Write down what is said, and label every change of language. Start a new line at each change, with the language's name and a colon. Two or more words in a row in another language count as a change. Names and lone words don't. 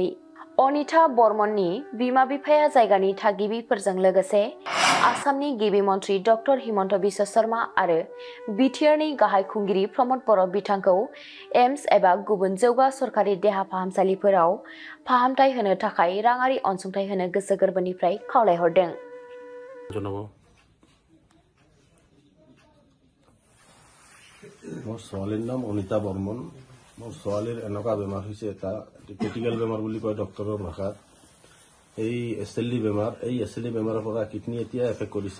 Bodo: अनिता बर्मननि बिमा-बिफाया जायगानि थागिबिफोरजों लोगोसे आसामनि गिबि मन्थ्रि डक्टर हिमन्त बिश्व शर्मा आरो बिटिआरनि गाहाय खुंगिरि प्रमद बर' बिथांखौ एम्स एबा गुबुन जौगा सरकारि देहा फाहामसालिफोराव फाहामथाय होनो थाखाय राङारि अनसुंथाइ होनो गोसो गोरबोनिफ्राय खावलायहरदों।
Assamese: মোৰ ছোৱালীৰ নাম অনিতা বৰ্মন। মোৰ ছোৱালীৰ এনেকুৱা বেমাৰ হৈছে এটা ক্ৰিটিকেল বেমাৰ বুলি কয় ডক্টৰৰ ভাষাত। এই SLD বেমাৰ, এই SLD বেমাৰৰ পৰা কিডনি এতিয়া এফেক্ট কৰিছে।